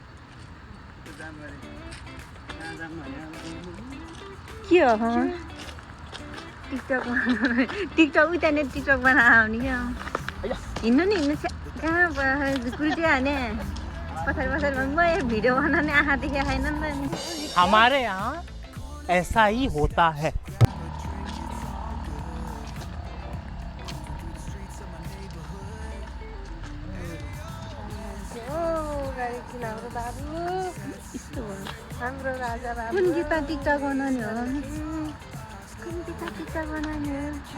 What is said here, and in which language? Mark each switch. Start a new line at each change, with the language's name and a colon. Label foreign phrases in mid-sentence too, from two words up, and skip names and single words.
Nepali: के हो टिकटक उतानिर टिकटक बनाएर आउने क्या। हिँड्नु नि, हिँड्नु कहाँ कुल्टी हाने पछाडि म यो भिडियो बनाउने आँखा देखेको छैन नि त।
Hindi: हमारे यहाँ ऐसा ही होता है।
Nepali: हाम्रो राजा बाबु कुन गीत टिकटक बनाउने हो? कुन गीत टिकटक बनाउने हो?